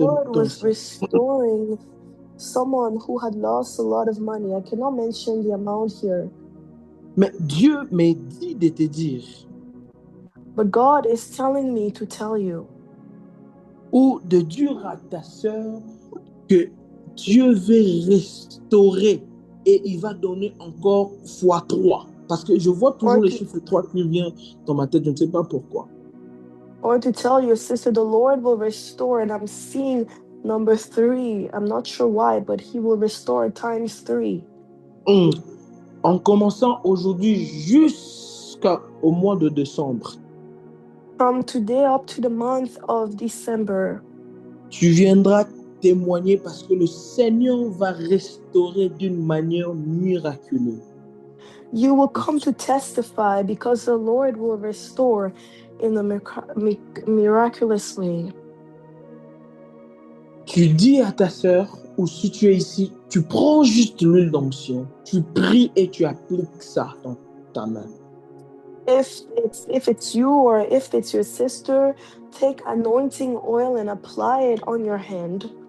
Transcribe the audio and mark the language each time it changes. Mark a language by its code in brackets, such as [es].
[en] Lord was restoring someone who had lost a lot of money. I cannot mention the amount here. [fr] Mais Dieu m'a dit de te dire. [en] But God is telling me to tell you. [fr] Ou de dire à ta sœur que Dieu veut restaurer et il va donner encore fois 3. Parce que je vois toujours le chiffre 3 qui vient dans ma tête, je ne sais pas pourquoi. [en] Or to tell your sister, the Lord will restore, and I'm seeing number 3. I'm not sure why, but he will restore times 3. [fr] En commençant aujourd'hui jusqu'au mois de décembre. [en] From today up to the month of December. [fr] Tu viendras témoigner parce que le Seigneur va restaurer d'une manière miraculeuse. [en] You will come to testify because the Lord will restore in a miraculous way. [fr] Tu dis à ta sœur, ou si tu es ici, tu prends juste l'huile d'onction, tu pries et tu appliques ça dans ta main. [en] If it's you or if it's your sister, take anointing oil and apply it on your hand.